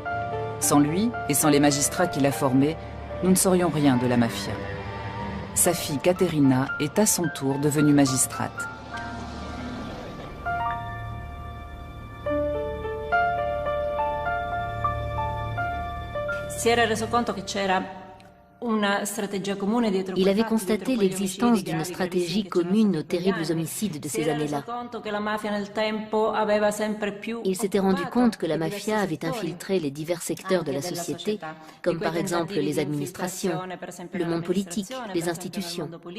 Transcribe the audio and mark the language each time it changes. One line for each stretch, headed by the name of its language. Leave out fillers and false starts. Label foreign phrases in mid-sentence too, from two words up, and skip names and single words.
French: Sans lui et sans les magistrats qui l'a formé, nous ne saurions rien de la mafia. Sa fille Caterina est à son tour devenue magistrate.
Italian: Si era reso conto che c'era
French: Il avait constaté l'existence d'une stratégie commune aux terribles homicides de ces années-là. Il s'était rendu compte que la mafia avait infiltré les divers secteurs de la société, comme par exemple les administrations, le monde politique, les institutions.